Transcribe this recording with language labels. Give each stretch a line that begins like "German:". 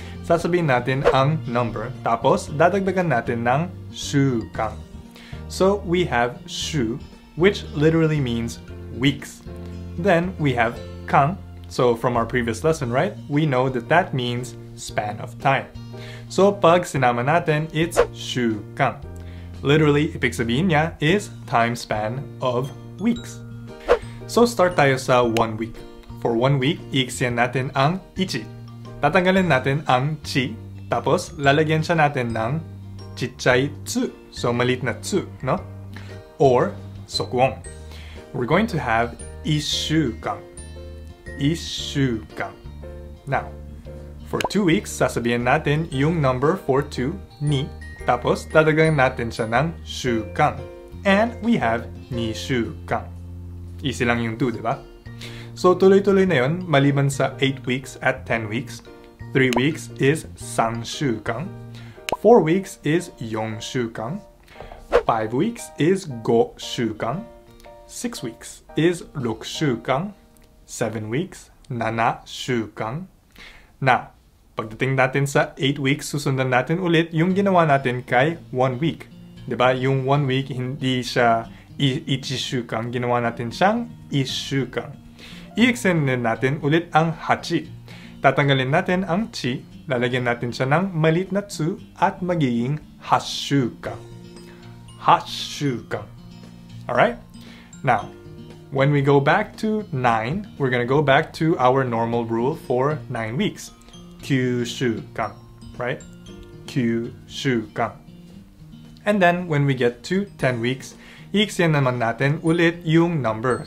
Filipino: Sasabihin natin ang number, tapos dadagdagan natin ng shukan.
English: So we have shu, which literally means weeks. Then we have kan, so from our previous lesson, right? We know that that means span of time. So pag sinama natin, it's shukan. Literally,
Filipino: ibig sabihin niya
English: is time span of weeks.
Filipino: So start tayo sa 1 week. For 1 week, iiksiyan natin ang ichi. Tatanggalin natin ang chi, tapos lalagyan siya natin ng chichay tsu. So malit na tsu, no? Or sokuong.
English: We're going to have ishukan.
Filipino: Ishukan. Now, for 2 weeks, sasabihin natin yung number for 2, ni, tapos dadagdagan natin siya ng shukan.
English: And we have
Filipino: nishukan. Easy lang yung 2, di ba? So, tuloy-tuloy na yun, maliban sa 8 weeks at 10 weeks.
English: 3 weeks is sanshukan. 4 weeks is yongshukan. 5 weeks is goshukan. 6 weeks is rokushukan.
Filipino: 7 weeks, nanashukan. Now, pagdating natin sa 8 weeks, susundan natin ulit yung ginawa natin kay 1 week. Di ba? Yung 1 week, hindi siya ichishukan, ginawa natin siyang ishukan. I-extend natin ulit ang hachi. Tatanggalin natin ang chi, lalagyan natin siya ng malit na tsu at magiging hashukan. Hashukan. Alright?
English: Now, when we go back to 9, we're gonna go back to our normal rule for 9 weeks. Kyushukan. Right? Kyushukan. And then, when we get to 10 weeks,
Filipino: i-extend naman natin ulit yung number.